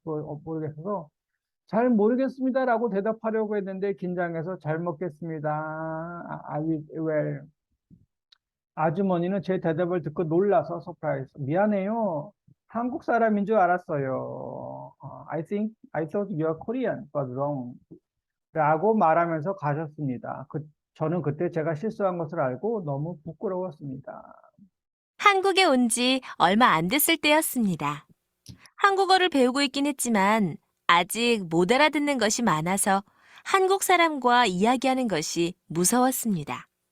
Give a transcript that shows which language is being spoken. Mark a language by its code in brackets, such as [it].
[ko] 그거 모르겠어서 잘 모르겠습니다라고 대답하려고 했는데 긴장해서 잘 먹겠습니다. [en] I will well. [ko] 아주머니는 제 대답을 듣고 놀라서 서프라이즈. 미안해요. 한국 사람인 줄 알았어요. [en] I thought you are Korean, but wrong. [ko] 라고 말하면서 가셨습니다. 저는 그때 제가 실수한 것을 알고 너무 부끄러웠습니다. 한국에 온 지 얼마 안 됐을 때였습니다. 한국어를 배우고 있긴 했지만 아직 못 알아듣는 것이 많아서 한국 사람과 이야기하는 것이 무서웠습니다.